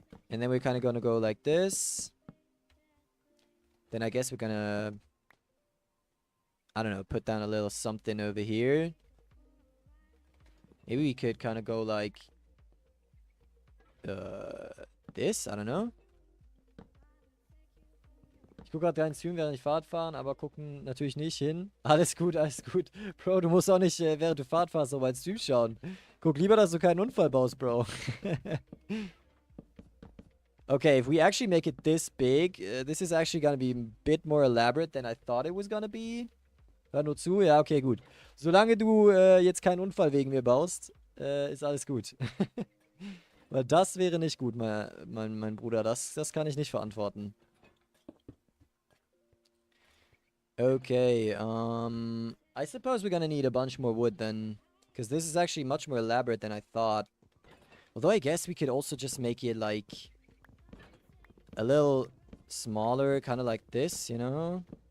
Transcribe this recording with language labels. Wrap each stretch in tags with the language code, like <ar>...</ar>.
<en>And then we're kind of going to go like this. Then I guess we're going to, I don't know, put down a little something over here. Maybe we could kind of go like this, I don't know.</en> <de>Ich gucke gerade deinen Stream, während ich Fahrt fahren, aber gucken natürlich nicht hin. Alles gut, alles gut. Bro, du musst auch nicht, während du Fahrt fährst, auf meinen Stream schauen. Guck lieber, dass du keinen Unfall baust, Bro.</de> <en>Okay, if we actually make it this big, this is actually gonna be a bit more elaborate than I thought it was gonna be.</en> <de>Hör nur zu, ja, okay, gut. Solange du jetzt keinen Unfall wegen mir baust, ist alles gut. Weil das wäre nicht gut, mein Bruder. Das kann ich nicht verantworten.</de> <en>Okay, I suppose we're gonna need a bunch more wood then. Because this is actually much more elaborate than I thought. Although I guess we could also just make it like a little smaller, kind of like this, you know?</en>